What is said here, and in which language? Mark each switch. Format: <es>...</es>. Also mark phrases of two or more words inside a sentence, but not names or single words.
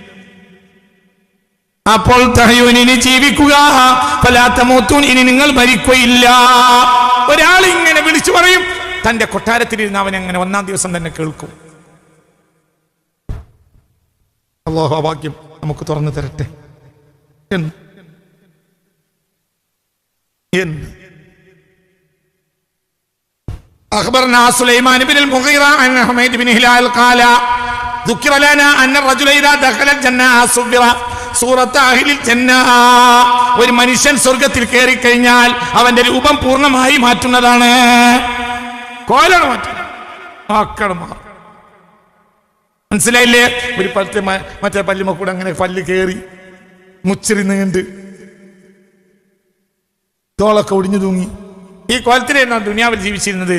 <ml>അപ്പോൾ തഹയൂൻ, ഇനി ജീവിക്കുക, ഫലാതമൂതൂൻ, ഇനി നിങ്ങൾ മരിക്കുകയില്ല. ഒരാൾ ഇങ്ങനെ വിളിച്ചു പറയും, തന്റെ കൊട്ടാരത്തിലിരുന്ന് അവൻ അങ്ങനെ 1-ാം ദിവസം തന്നെ കേൾക്കും. അല്ലാഹു ആ ഭാഗ്യം നമുക്ക് തുറന്നു തരട്ടെ.</ml> <ar>أخبرنا سليمان بن المغيرة عن حميد بن هلال قال ذكر لنا أن الرجل إذا دخل الجنة صبر صورة أهل الجنة.</ar> <ml>ഒരു മനുഷ്യൻ സ്വർഗത്തിൽ കയറി കഴിഞ്ഞാൽ അവന്റെ രൂപം പൂർണ്ണമായി മാറ്റുന്നതാണ്. കോലാണ് മാറ്റും. മനസ്സിലായില്ലേ? ഒരു മറ്റേ പല്ലുമ കൂടെ അങ്ങനെ പല്ല് കയറി മുച്ചിരി നീണ്ട് തോളൊക്കെ ഒടിഞ്ഞു തൂങ്ങി ഈ കോലത്തിലാണ് ദുനിയാവിൽ ജീവിച്ചിരുന്നത്.</ml>